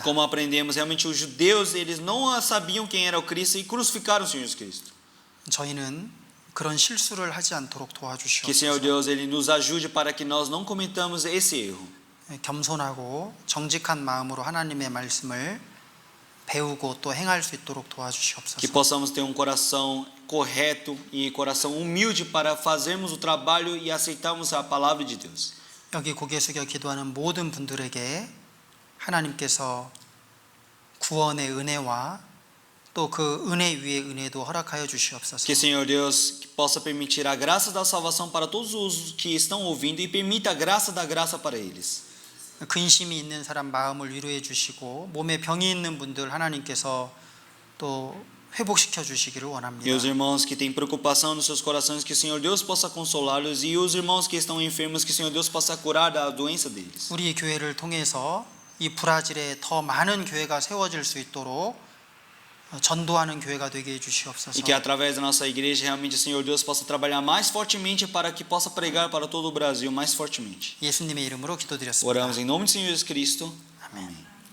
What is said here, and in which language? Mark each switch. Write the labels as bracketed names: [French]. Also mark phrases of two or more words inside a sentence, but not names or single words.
[Portuguese] Como aprendemos, realmente os judeus, eles não sabiam quem era o Cristo e crucificaram o Senhor Jesus Cristo. [Korean] 저희는 그런 실수를 하지 않도록 [Portuguese] Que Senhor 도와주시옵소서. Deus, ele nos ajude para que nós não cometamos esse erro. [Korean] 겸손하고 정직한 마음으로 하나님의 말씀을 배우고 또 행할 수 있도록 Que 도와주시옵소서. [Portuguese] possamos ter um coração correto e coração humilde para fazermos o trabalho e aceitarmos a palavra de Deus. [Korean] 여기 고개 숙여 기도하는 모든 분들에게 하나님께서 구원의 은혜와 또 그 은혜 위에 은혜도 허락하여 주시옵소서. [Portuguese] Que Senhor Deus possa permitir a graça da salvação para todos os que estão ouvindo e permita a graça da graça para eles. [Korean] 근심이 있는 사람 마음을 위로해 주시고 몸에 병이 있는 분들 하나님께서 또 회복시켜 주시기를 원합니다. [Portuguese] E os irmãos que têm preocupação nos seus corações, que o Senhor Deus possa consolá-los, e os irmãos que estão enfermos, que o Senhor Deus possa curar da doença deles. [Korean] 우리 교회를 통해서 이 브라질에 더 많은 교회가 세워질 수 있도록 전도하는 교회가 되게 해 주시옵소서. [Portuguese] E que através da nossa igreja realmente o Senhor Deus possa trabalhar mais fortemente para que possa pregar para todo o Brasil mais fortemente. [Korean] 예수님의 이름으로 기도드렸습니다. [Portuguese] Oramos em nome do Senhor Jesus Cristo. Amém.